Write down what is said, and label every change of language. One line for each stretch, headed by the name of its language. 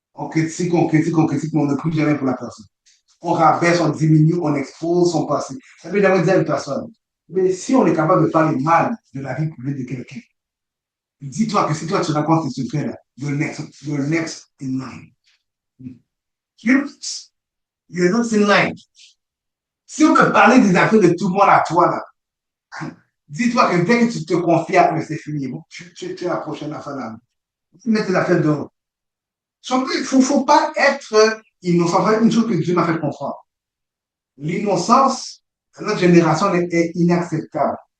French: On ne prie jamais pour la personne. On rabaisse, on diminue, on expose son passé. Ça veut jamais dire à une personne. Mais si on est capable de parler mal de la vie privée de quelqu'un, dis-toi que si toi tu racontes ce secrets-là,
English: you're next in line. You're, you're next in line.
French: Si on peut parler des affaires de tout le monde à toi, là, dis-toi que dès que tu te confies à eux, c'est fini. Bon, tu es la prochaine affaire là. Tu mets tes affaires dehors. Il ne faut pas être innocent. C'est une chose que Dieu m'a fait comprendre. L'innocence, dans notre génération, est inacceptable.